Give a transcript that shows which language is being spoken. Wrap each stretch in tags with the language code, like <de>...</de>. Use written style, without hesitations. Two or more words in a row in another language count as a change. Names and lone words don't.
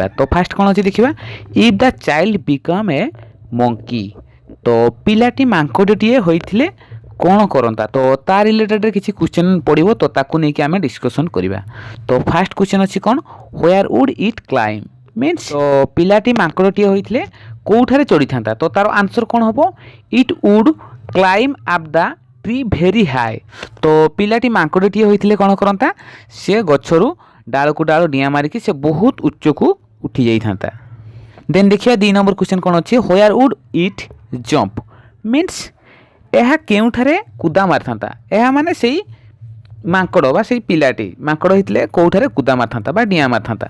<or>ତ ଫାର୍ଷ୍ଟ କ'ଣ ଅଛି ଦେଖିବା,</or> <en>if the child become a monkey,</en> <or>ତ ପିଲାଟି ମାଙ୍କଡ଼ଟିଏ ହୋଇଥିଲେ କ'ଣ କରନ୍ତା? ତ ତା ରିଲେଟେଡ଼୍ରେ କିଛି କ୍ୱେଶ୍ଚନ୍ ପଡ଼ିବ, ତ ତାକୁ ନେଇକି ଆମେ ଡିସ୍କସନ୍ କରିବା। ତ</or> <en>first question</en> <or>ଅଛି କ'ଣ,</or> <en>where would it climb,</en> <or>ମିନ୍ସ ତ ପିଲାଟି ମାଙ୍କଡ଼ଟିଏ ହୋଇଥିଲେ କେଉଁଠାରେ ଚଢ଼ିଥାନ୍ତା? ତ ତାର ଆନ୍ସର୍ କ'ଣ ହେବ,</or> <en>it would climb up the tree very high.</en> <or>ତ ପିଲାଟି माଙ୍କଡ଼ଟିଏ ହୋଇଥିଲେ କ'ଣ କରନ୍ତା, ସେ ଗଛରୁ ଡାଳକୁ ଡାଳ ଡିଆଁ ମାରିକି ସେ ବହୁତ ଉଚ୍ଚକୁ ଉଠି ଯାଇଥାନ୍ତା। ଦେନ୍ ଦେଖିବା 2</or> <en>number question</en> <or>କ'ଣ ଅଛି,</or> <en>where would it jump,</en> <or>ମିନ୍ସ ଏହା କେଉଁଠାରେ କୁଦା ମାରିଥାନ୍ତା? ଏହା ମାନେ ସେଇ ମାଙ୍କଡ଼ ବା ସେଇ ପିଲାଟି ମାଙ୍କଡ଼ ହୋଇଥିଲେ କେଉଁଠାରେ କୁଦା ମାରିଥାନ୍ତା ବା ଡିଆଁ ମାରିଥାନ୍ତା?</or>